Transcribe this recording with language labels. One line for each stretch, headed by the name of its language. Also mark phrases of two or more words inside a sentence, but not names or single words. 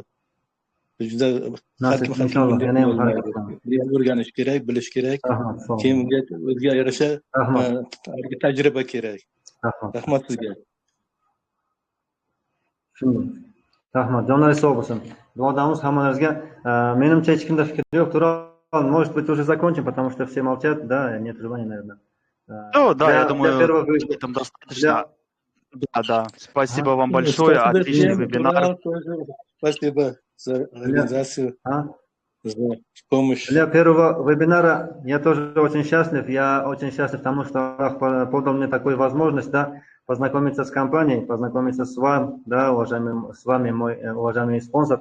Uzbek: Juda o'rganish kerak, bilish kerak. Keyin o'ziga yarasha tajriba kerak. Rahmat sizga. Rahmat, jonlaringiz sog' bo'lsin. Duodamiz hammalaringizga. Menimcha hech kimda fikr yo'q. Tural,
Russian: может быть, уже закончим, потому что все молчат, да, нет желания, наверное. Ну, да, я думаю, Для первого... на этом достаточно. Да, да. Спасибо А? вам большое. Спасибо Отличный всем, вебинар. Турал, тоже спасибо за организацию, А? за помощь. Для первого вебинара я тоже очень счастлив. Я очень счастлив тому, что Аллах подал мне такую возможность, да, познакомиться с компанией, познакомиться с вами, да, с вами, мой уважаемый спонсор.